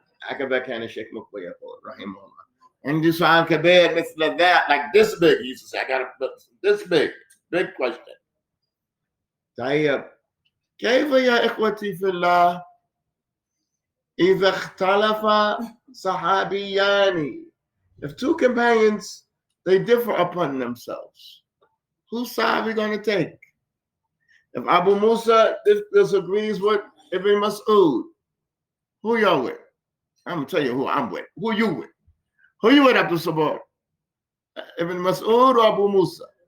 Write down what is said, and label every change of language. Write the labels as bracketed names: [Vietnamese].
[Arabic] هكذا كان الشيخ مقبل يقول رحمه الله. عندي سؤال كبير مثل ذا, [English] like this big. He used to say, I got this big question. [Arabic] طيب كيف يا إخوتي في الله إذا اختلف صحابيان? [English] If two companions, they differ upon themselves, whose side are we going to take? If Abu Musa disagrees with Ibn Mas'ud, who y'all with? I'm going to tell you who I'm with. Who you with? Who you with, Abdul Sabur? Ibn Mas'ud or Abu Musa?